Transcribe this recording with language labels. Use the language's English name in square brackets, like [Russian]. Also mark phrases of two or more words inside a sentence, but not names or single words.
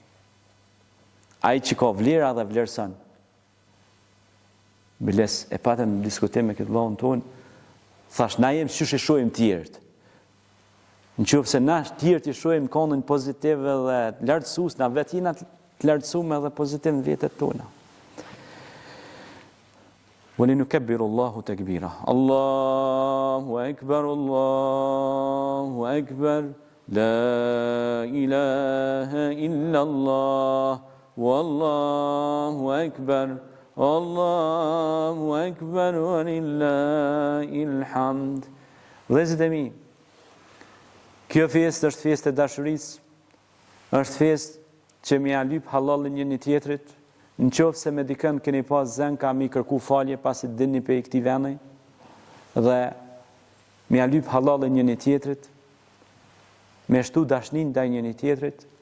[Albanian] Ai që ka vlera dhe vlerëson. Biles e patëm diskutim me këtë vllahun ton, thash na jem çysh e shohim tjerët. Nëse na tjerët i shohim këndën pozitive dhe lartësues, na vetë jena të lartësuar edhe pozitiv në vjetët tona. [Arabic] ولنكبر الله تكبيرا الله أكبر الله أكبر لا إله إلا الله والله أكبر الله أكبر ولله الحمد. [Albanian] Vëllezërit e mi, kjo festë është festë e dashurisë, është festë që më ia lyp halallin njëri tjetrit. Në qoftë se me dikën keni pas zën, ka mi kërku falje pasi dini pe këtij vendi dhe me ia lyp halallin njëri tjetrit, me shtu dashnin ndaj njëri tjetrit.